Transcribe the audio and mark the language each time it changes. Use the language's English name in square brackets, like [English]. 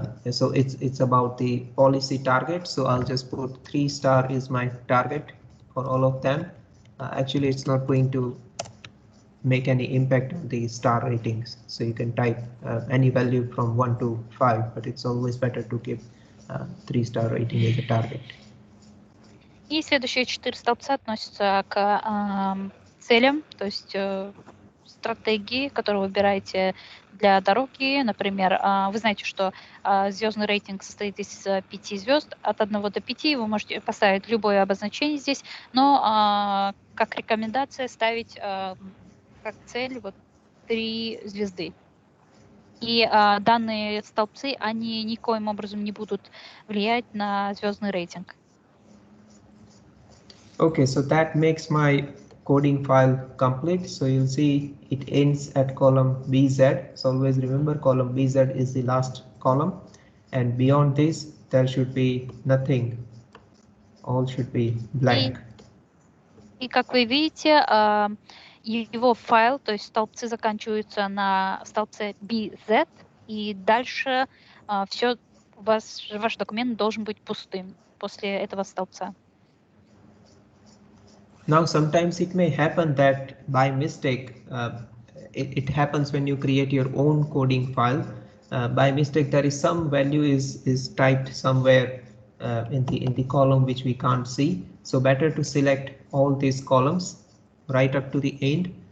[English] So it's about the policy target. So I'll just put 3 star is my target for all of them. Actually, it's not going to make any impact on the star ratings. So you can type any value from 1 to 5, but it's always better to give 3-star rating as a target. [Russian] И следующие 4 столбца относятся к целям, то есть стратегии, которые вы выбираете для дороги. Например, вы знаете, что звездный рейтинг состоит из 5 звезд. От 1 до 5 вы можете поставить любое обозначение здесь, но как рекомендация ставить как цель 3 звезды. И данные столбцы, они никоим образом не будут влиять на звездный рейтинг. [English] Okay, so that makes my coding file complete. So you'll see it ends at column BZ. So always remember column BZ is the last column, and beyond this there should be nothing. All should be blank. [Russian] И как вы видите, его файл, то есть столбцы заканчиваются на столбце BZ, и дальше ваш документ должен быть пустым после этого столбца. [English] Now sometimes it may happen that by mistake, it happens when you create your own coding file. By mistake there is some value is typed somewhere in the column which we can't see. So better to select all these columns right up to the end.